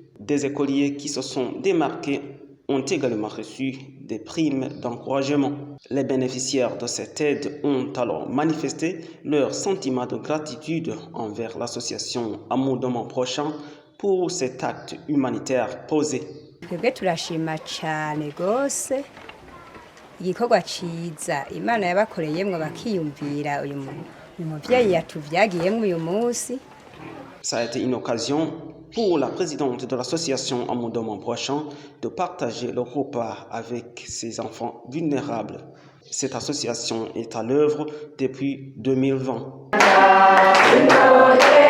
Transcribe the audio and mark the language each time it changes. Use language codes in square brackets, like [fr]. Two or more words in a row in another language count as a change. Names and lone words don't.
[fr] Des écoliers qui se sont démarqués ont également reçu des primes d'encouragement. Les bénéficiaires de cette aide ont alors manifesté leur sentiment de gratitude envers l'association Amour de mon prochain pour cet acte humanitaire posé. [rn] Twebwe turashima cyane gose igikorwa ciza Imana yabakoreyemwo bakiyumvira uyu muvyeyi yatuvyagiyemwo uyu munsi. [fr] Ça a été une occasion pour la présidente de l'association Amour de mon prochain de partager le repas avec ses enfants vulnérables. Cette association est à l'œuvre depuis 2020.